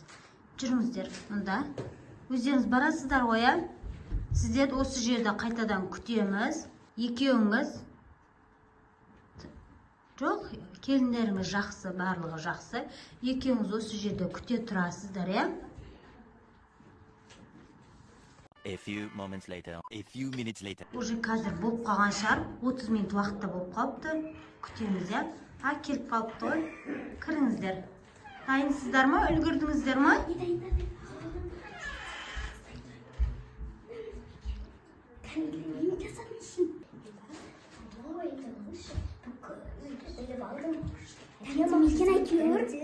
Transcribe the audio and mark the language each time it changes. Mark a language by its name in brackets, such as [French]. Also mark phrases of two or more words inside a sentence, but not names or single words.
[Kazakh] Жүріңіздер, мұнда. Өздеріңіз барасыздар ғой, сіздер осы жерде қайтадан күтеміз. Екеуіңіз жоқ, келіндеріңіз жақсы, барлығы жақсы. Екеуіңіз осы жерде күте тұрасыздар, [English] A few moments later, a few minutes later. [Kazakh] Уже қазір болып қалған шығар, 30 минут уақытта болып қалыпты. Күтеміз, келіп қалыпты ғой. Кіріңіздер. Дайынсыздар ма? Үлгірдіңіздер ма? Мекен әйтеуір.